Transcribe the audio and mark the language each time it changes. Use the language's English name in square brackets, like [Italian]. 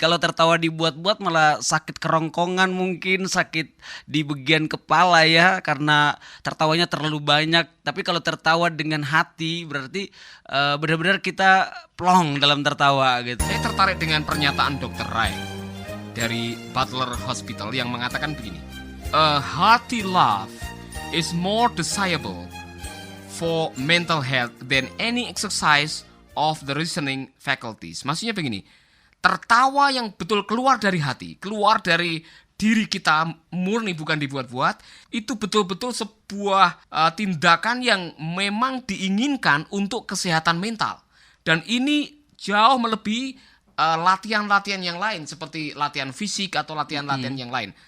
[Indonesian] Kalau tertawa dibuat-buat malah sakit kerongkongan, mungkin sakit di bagian kepala ya karena tertawanya terlalu banyak. Tapi kalau tertawa dengan hati berarti benar-benar kita plong dalam tertawa gitu. Saya tertarik dengan pernyataan Dr. Rai dari Butler Hospital yang mengatakan begini. [English] A hearty laugh is more desirable for mental health than any exercise of the reasoning faculties. [Indonesian] Maksudnya begini, tertawa yang betul keluar dari hati, keluar dari diri kita murni, bukan dibuat-buat, itu betul-betul sebuah tindakan yang memang diinginkan untuk kesehatan mental. Dan ini jauh melebihi latihan-latihan yang lain seperti latihan fisik atau latihan-latihan yang lain.